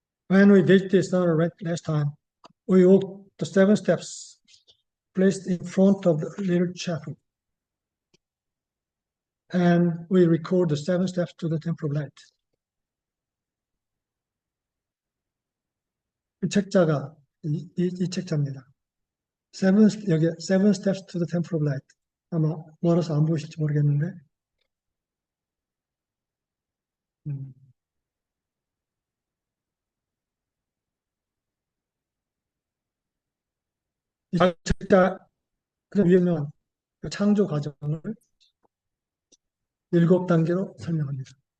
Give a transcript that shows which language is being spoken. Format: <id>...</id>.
<en>When we did this last time, we walked the 7 steps placed in front of the little chapel. And we record the 7 steps to the Temple of Light.</en> <ko>이 책자가 이 책자입니다. 여기</ko> <en>7 steps to the Temple of Light.</en> <ko>아마 멀어서 안 보이실지 모르겠는데 이 책자 그런 유명한 창조 과정을 7단계로 설명합니다.</ko>